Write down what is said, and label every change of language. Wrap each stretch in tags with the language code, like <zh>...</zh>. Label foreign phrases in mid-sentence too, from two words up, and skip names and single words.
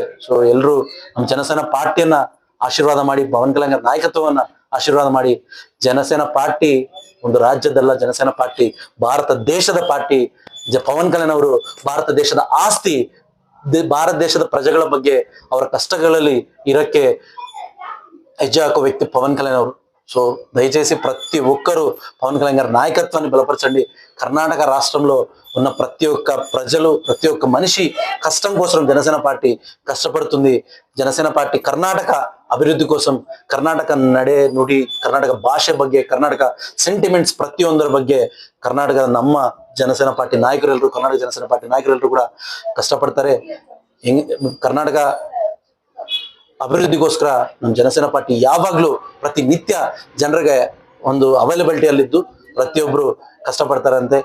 <kn>ಸೊ ಎಲ್ರು ನಮ್ಮ ಜನಸೇನಾ ಪಾರ್ಟಿಯನ್ನ ಆಶೀರ್ವಾದ ಮಾಡಿ, ಪವನ್ ಕಲ್ಯಾಣ್ ನಾಯಕತ್ವವನ್ನ ಆಶೀರ್ವಾದ ಮಾಡಿ. ಜನಸೇನಾ ಪಾರ್ಟಿ ಒಂದು ರಾಜ್ಯದಲ್ಲ, ಜನಸೇನಾ ಪಾರ್ಟಿ ಭಾರತ ದೇಶದ ಪಾರ್ಟಿ. ಪವನ್ ಕಲ್ಯಾಣ್ ಅವರು ಭಾರತ ದೇಶದ ಆಸ್ತಿ. ಭಾರತ ದೇಶದ ಪ್ರಜೆಗಳ ಬಗ್ಗೆ ಅವರ ಕಷ್ಟಗಳಲ್ಲಿ ಇರಕ್ಕೆ ಹೆಜ್ಜೆ ಹಾಕೋ ವ್ಯಕ್ತಿ ಪವನ್ ಕಲ್ಯಾಣ್ ಅವರು.</kn> <te>సో దయచేసి ప్రతి ఒక్కరూ పవన్ కళ్యాణ్ గారి నాయకత్వాన్ని బలపరచండి. కర్ణాటక రాష్ట్రంలో ఉన్న ప్రతి ఒక్క ప్రజలు, ప్రతి ఒక్క మనిషి కష్టం కోసం జనసేన పార్టీ కష్టపడుతుంది. జనసేన పార్టీ కర్ణాటక అభివృద్ధి కోసం, కర్ణాటక నడే</te> <kn>ನುಡಿ, ಕರ್ನಾಟಕ ಭಾಷೆ ಬಗ್ಗೆ, ಕರ್ನಾಟಕ ಸೆಂಟಿಮೆಂಟ್ಸ್ ಪ್ರತಿಯೊಂದರ ಬಗ್ಗೆ ಕರ್ನಾಟಕದ ನಮ್ಮ ಜನಸೇನಾ ಪಾರ್ಟಿ ನಾಯಕರೆಲ್ಲರೂ, ಕರ್ನಾಟಕ ಜನಸೇನಾ ಪಾರ್ಟಿ ನಾಯಕರೆಲ್ಲರೂ ಕೂಡ ಕಷ್ಟಪಡ್ತಾರೆ. ಕರ್ನಾಟಕ ಅಭಿವೃದ್ಧಿಗೋಸ್ಕರ ನಮ್ಮ ಜನಸೇನಾ ಪಾರ್ಟಿ ಯಾವಾಗ್ಲೂ ಪ್ರತಿನಿತ್ಯ ಜನರಿಗೆ ಒಂದು ಅವೈಲಬಿಲಿಟಿಯಲ್ಲಿದ್ದು ಪ್ರತಿಯೊಬ್ರು ಕಷ್ಟಪಡ್ತಾರಂತೆ.</kn>